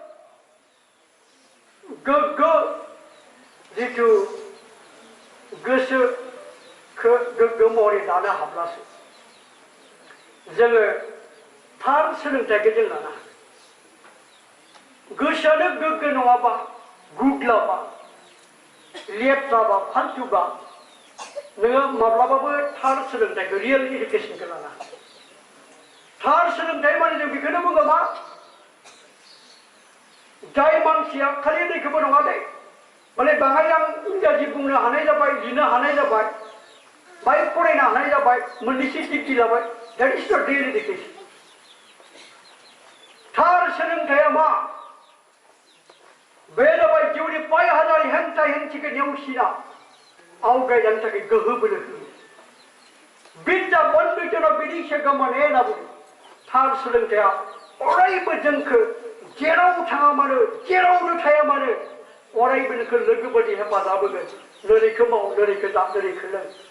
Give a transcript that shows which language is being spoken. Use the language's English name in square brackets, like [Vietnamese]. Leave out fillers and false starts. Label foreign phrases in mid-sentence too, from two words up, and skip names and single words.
[Bodo] गोग्गो जिथु गोसोखौ गोग्गो महरै दानो हाब्लासो जोङो थार सोलोंथाइखौ जों लानो हागोन गोसोआनो गोग्गो नङाबा गुग्लाबा लेथ्राबा फाल्थुबा नोङो माब्लाबाबो थार सोलोंथाइखौ रियेल इडुकेसनखौ लानो हागोन थार सोलोंथाइ माने जों बेखौनो बुङो मा जाय मानसिया खालि दैखौबो नङा दे माने बाङाय आं इंराजि बुंनो हानाय जाबाय लिरनो हानाय जाबाय बाइक फरायनो हानाय जाबाय मोननैसो डिग्री लाबाय [English] that is not real education [Bodo] थार सोलोंथाइया मा बे जाबाय जिउनि पाय हाजार हेंथा हेंथिखौ नेवसिना आवगायलांनो थाखाय गोहो बोलो होयो [Sanskrit] बिद्या बन्धुजन बिदिसो गमने [Bodo] होनना बुङो थार सोलोंथाइया अरायबो जोंखौ जेराव थाङा मानो जेरावनो थाया मानो अरायबो नोंखौ लोगो बायदि हेफाजाब होगोन नोरैखौ माव नोरैखौ जा नोरैखौ लों